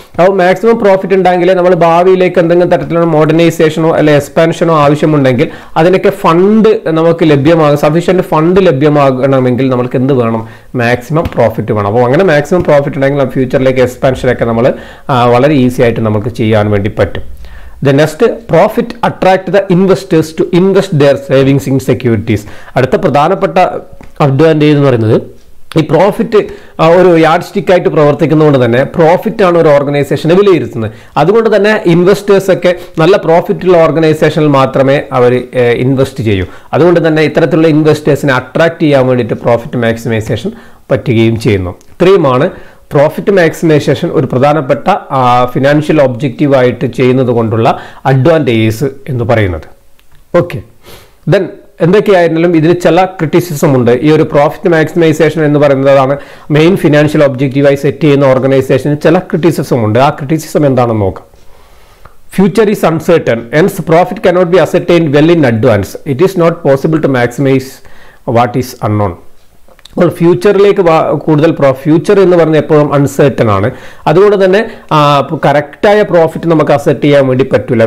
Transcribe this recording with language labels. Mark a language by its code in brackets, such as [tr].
[ml] അപ്പോൾ maximum profit ഉണ്ടെങ്കിൽ നമ്മൾ ഭാവിയിലേക്ക് എന്തെങ്കിലും തരത്തിലുള്ള മോഡേണൈസേഷനോ അല്ലെങ്കിൽ എക്സ്പാൻഷനോ ആവശ്യമുണ്ടെങ്കിൽ അതിനൊക്കെ ഫണ്ട് നമുക്ക് ലഭ്യമാകും. സഫീഷ്യന്റ് ഫണ്ട് ലഭ്യമാകണമെങ്കിൽ നമുക്ക് എന്ത് വേണം? മാക്സിമം പ്രോഫിറ്റ് വേണം. അപ്പോൾ അങ്ങനെ മാക്സിമം പ്രോഫിറ്റ് ഉണ്ടെങ്കിൽ ഫ്യൂച്ചറിലേക്ക് എക്സ്പാൻഷനൊക്കെ നമ്മൾ വളരെ ഈസി ആയിട്ട് നമുക്ക് ചെയ്യാൻ വേണ്ടി പറ്റും. [en] The next, profit attract the investors to invest their savings in securities. [ml] അടുത്ത പ്രധാനപ്പെട്ട അഡ്വാൻറ്റേജ് എന്ന് പറയുന്നത് ഈ പ്രോഫിറ്റ് ഒരു യാർഡ് സ്റ്റിക്ക് ആയിട്ട് പ്രവർത്തിക്കുന്നതുകൊണ്ട് തന്നെ പ്രോഫിറ്റ് ആണ് ഒരു ഓർഗനൈസേഷനെ വിലയിരുത്തുന്നത്. അതുകൊണ്ട് തന്നെ ഇൻവെസ്റ്റേഴ്സ് ഒക്കെ നല്ല പ്രോഫിറ്റുള്ള ഓർഗനൈസേഷനിൽ മാത്രമേ അവർ ഇൻവെസ്റ്റ് ചെയ്യൂ. അതുകൊണ്ട് തന്നെ ഇത്തരത്തിലുള്ള ഇൻവെസ്റ്റേഴ്സിനെ അട്രാക്ട് ചെയ്യാൻ വേണ്ടിയിട്ട് പ്രോഫിറ്റ് മാക്സിമൈസേഷൻ പറ്റുകയും ചെയ്യുന്നു. ഇത്രയുമാണ് പ്രോഫിറ്റ് മാക്സിമൈസേഷൻ ഒരു പ്രധാനപ്പെട്ട ഫിനാൻഷ്യൽ ഒബ്ജക്റ്റീവ് ആയിട്ട് ചെയ്യുന്നത് കൊണ്ടുള്ള അഡ്വാൻറ്റേജസ് എന്ന് പറയുന്നത്. ഓക്കെ, ദെൻ എന്തൊക്കെയായിരുന്നാലും ഇതിന് ചില ക്രിറ്റിസിസം ഉണ്ട്. ഈ ഒരു പ്രോഫിറ്റ് മാക്സിമൈസേഷൻ എന്ന് പറയുന്നതാണ് മെയിൻ ഫിനാൻഷ്യൽ ഒബ്ജക്റ്റീവായി സെറ്റ് ചെയ്യുന്ന ഓർഗനൈസേഷന് ചില ക്രിറ്റിസിസം ഉണ്ട്. ആ ക്രിറ്റിസിസം എന്താണെന്ന് നോക്കാം. [en] Future is uncertain, hence profit cannot be ascertained well in advance. It is not possible to maximize what is unknown. [ml] അപ്പോൾ ഫ്യൂച്ചറിലേക്ക് കൂടുതൽ ഫ്യൂച്ചർ എന്ന് പറഞ്ഞാൽ എപ്പോഴും അൺസർട്ടൺ ആണ്. അതുകൊണ്ട് തന്നെ കറക്റ്റായ പ്രോഫിറ്റ് നമുക്ക് അസെറ്റ് ചെയ്യാൻ വേണ്ടി പറ്റില്ല.